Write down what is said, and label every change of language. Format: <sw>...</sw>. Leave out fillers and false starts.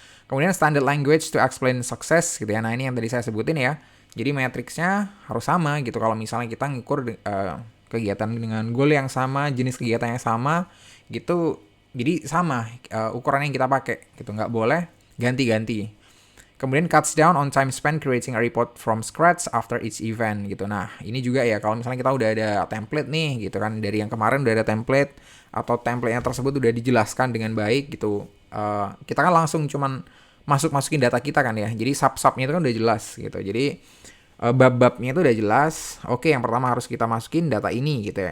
<id>Kemudian</id> <en>standard language to explain success</en> <id>gitu ya. Nah, ini yang tadi saya sebutin ya. Jadi matriksnya harus sama gitu. Kalau misalnya kita ngukur kegiatan dengan goal yang sama, jenis kegiatan yang sama gitu, jadi sama ukuran yang kita pakai gitu. Nggak boleh ganti-ganti.</id> <en>Kemudian cuts down on time spent creating a report from scratch after each event gitu.</en> <id>Nah, ini juga ya kalau misalnya kita udah ada template nih gitu kan, dari yang kemarin udah ada template atau template-nya tersebut udah dijelaskan dengan baik gitu. Kita kan langsung cuman masukin data kita kan ya. Jadi sub-subnya itu kan udah jelas gitu. Jadi bab-babnya itu udah jelas. Oke, yang pertama harus kita masukin data ini gitu ya.</id>